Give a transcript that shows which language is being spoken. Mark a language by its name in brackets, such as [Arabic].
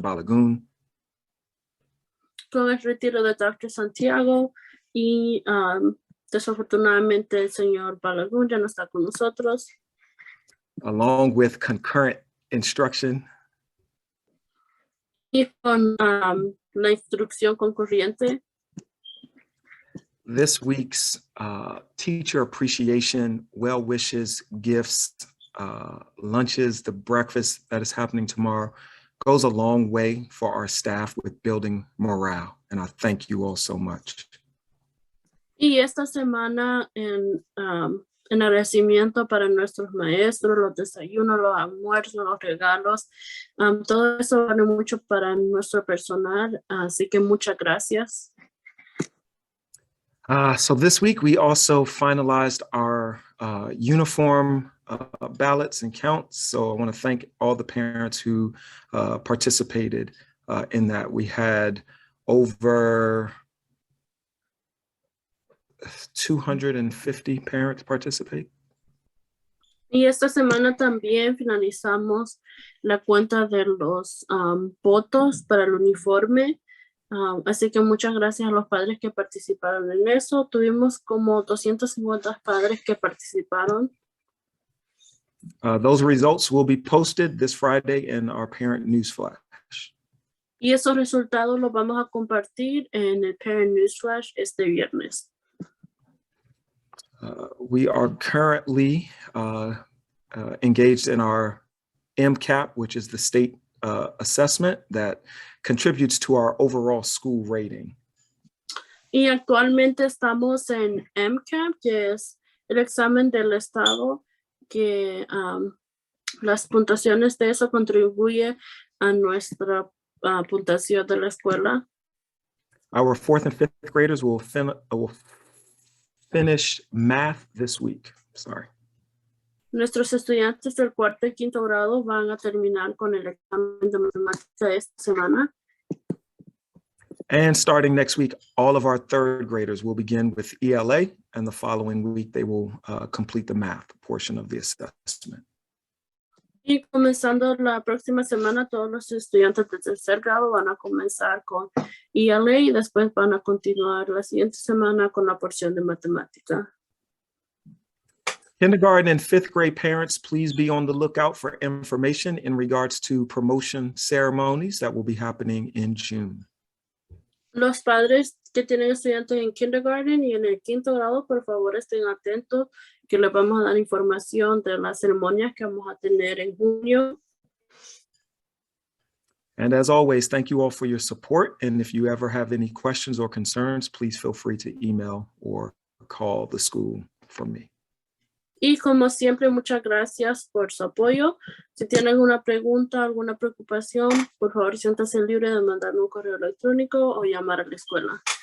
[Spanish] Balagun. Con el retiro de Dr. Santiago y desafortunadamente el señor Balagun ya no está con nosotros. [English] Along with concurrent instruction. [Spanish] Y con la instrucción concurrente. [English] This week's teacher appreciation, well wishes, gifts, lunches, the breakfast that is happening tomorrow goes a long way for our staff with building morale. And I thank you all so much. [Spanish] Y esta semana en agradecimiento para nuestros maestros, los desayunos, los almuerzos, los regalos, todo eso vale mucho para nuestro personal, así que muchas gracias. [English] So this week we also finalized our uniform ballots and counts. So I want to thank all the parents who participated in that. We had over 250 parents participate. [Spanish] Y esta semana también finalizamos la cuenta de los votos para el uniforme. Así que muchas gracias a los padres que participaron en eso. Tuvimos como 250 padres que participaron. [English] Those results will be posted this Friday in our parent newsflash. [Spanish] Y esos resultados los vamos a compartir en el parent newsflash este viernes. [English] We are currently engaged in our MCAP, which is the state assessment that contributes to our overall school rating. [Spanish] Y actualmente estamos en MCAP, que es el examen del estado, que las puntuaciones de eso contribuye a nuestra puntuación de la escuela. [English] Our 4th and 5th graders will finish math this week. Sorry. [Spanish] Nuestros estudiantes del 4º y 5º grado van a terminar con el examen de matemática esta semana. [English] And starting next week, all of our 3rd graders will begin with ELA, and the following week they will complete the math portion of the assessment. [Spanish] Y comenzando la próxima semana, todos los estudiantes de 3er grado van a comenzar con ELA y después van a continuar la siguiente semana con la porción de matemática. [English] Kindergarten and 5th grade parents, please be on the lookout for information in regards to promotion ceremonies that will be happening in June. [Spanish] Los padres que tienen estudiantes en kindergarten y en el 5º grado, por favor estén atentos, que les vamos a dar información de las ceremonias que vamos a tener en junio. [English] And as always, thank you all for your support. And if you ever have any questions or concerns, please feel free to email or call the school from me. [Spanish] Y como siempre, muchas gracias por su apoyo. Si tienen alguna pregunta, alguna preocupación, por favor, siéntase libre de mandarme un correo electrónico o llamar a la escuela.